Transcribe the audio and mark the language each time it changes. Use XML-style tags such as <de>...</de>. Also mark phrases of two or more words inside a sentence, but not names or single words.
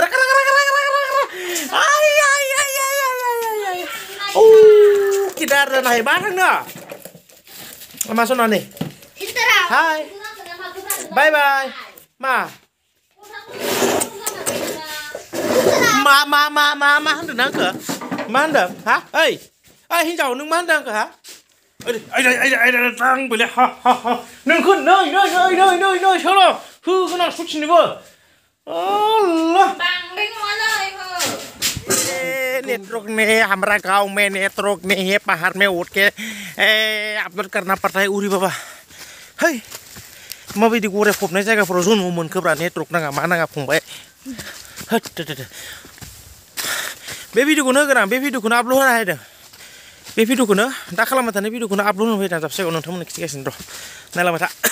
<brx>किदार जानाय मा थांनो मा सना नै हाय बाय बाय मा होनदों ना आंखो मा होनदों हा ओइ हिन्जाव नों मा होनदों आंखो हा आंबोलै हा हा हा नोंखौ नै नै नै नै नै नै सोलो होगोन आं सयथिनोबो</brx> <hi>नेटवर्क में हमारा गांव में नेटवर्क नहीं है पहाड़ में उठ के अपलोड करना पड़ता है उरी बाबा है</hi> <brx>माबायदि गराय फबनाय जायगाफोराव जन्म मोनखोब्रा नेटवर्क नाङा मा नाङा फंबाय होद बे भिडिअखौनो होगोन आं बे भिडिअखौनो आपल'ड होना होदों बे भिडिअखौनो दा खालामबाय थानाय भिडिअखौनो आपल'ड होनो फैदों जाबसे जायगायाव नोंथांमोननो खिथिगासिनो र' नायलांबाय था</brx>